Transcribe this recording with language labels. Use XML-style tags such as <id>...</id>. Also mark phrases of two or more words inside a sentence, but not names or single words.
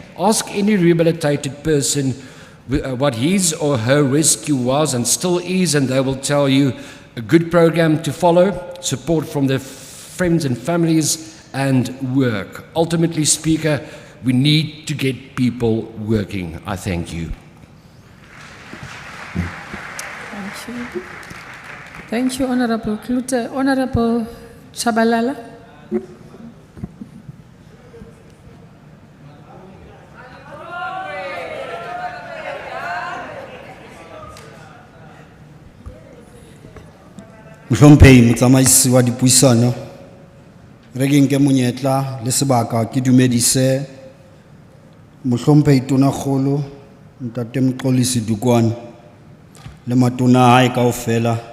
<en>Ask any rehabilitated person what his or her rescue was and still is, and they will tell you a good program to follow, support from their friends and families, and work. Ultimately, Speaker, we need to get people working. I thank you. Thank you. Thank you, Honorable Klute. Honorable Chabalala.</en> <st>Mohlomphehi motsamaisi wa dipuisano, re ke nke monyetla le sebaka ke dumedise mohlomphehi tonakgolo Ntate Mxolisi Dukwane le matona a hae kaofela,</st>